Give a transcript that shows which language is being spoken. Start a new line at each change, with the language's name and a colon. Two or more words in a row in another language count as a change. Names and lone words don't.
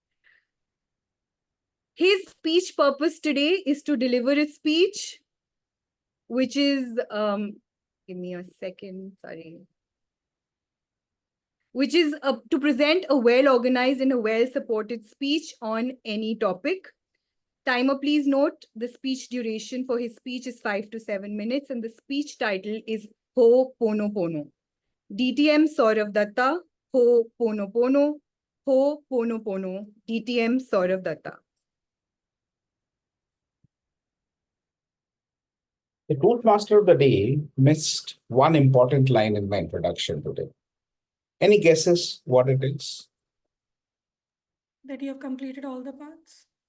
English: His speech purpose today is to deliver a speech, which is, give me a second, sorry. which is to present a well-organized and a well-supported speech on any topic. Timer, please note the speech duration for his speech is 5 to 7 minutes and the speech title is Ho Pono Pono. DTM Sourav Dutta, Ho Pono Pono, Ho Pono Pono, DTM Sourav Dutta. The Toastmaster of the day missed one important line in my introduction today. Any guesses what it is? That you have completed all the parts?